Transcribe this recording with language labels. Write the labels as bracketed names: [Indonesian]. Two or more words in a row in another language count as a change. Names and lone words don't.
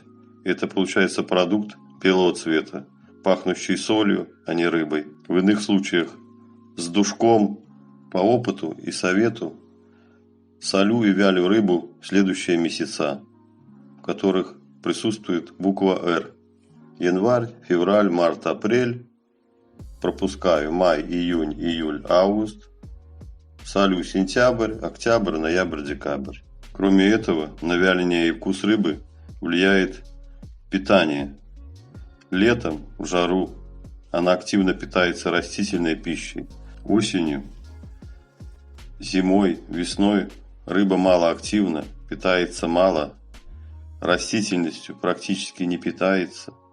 [Russian] Это получается продукт белого цвета, пахнущий солью, а не рыбой. В иных случаях с душком, по опыту и совету, солю и вялю рыбу в следующие месяца, в которых присутствует буква «Р». Январь, февраль, март, апрель. Пропускаю май, июнь, июль, август. Солю сентябрь, октябрь, ноябрь, декабрь. Кроме этого, на вяление и вкус рыбы влияет питание. Летом, в жару, она активно питается растительной пищей. Осенью, зимой, весной рыба малоактивна, питается мало, растительностью практически не питается.